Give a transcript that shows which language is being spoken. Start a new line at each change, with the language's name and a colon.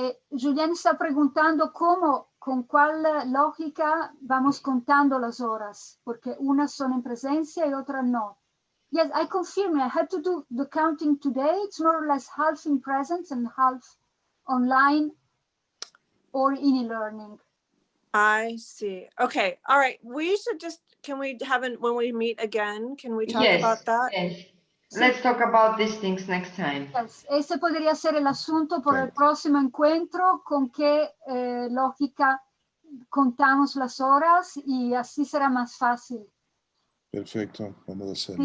Spanish: Julián está preguntando cómo, con cuál lógica vamos contando las horas, porque unas son en presencia y otras no.
English: Yes, I confirm. I had to do the counting today. It's more or less half in presence and half online or in e-learning. I see. Okay. All right. We should just, can we have when we meet again, can we talk about that? Yes. Let's talk about these things next time. Yes.
Spanish: Ese podría ser el asunto por el próximo encuentro, con qué lógica contamos las horas y así será más fácil. Perfecto, vamos a hacerlo.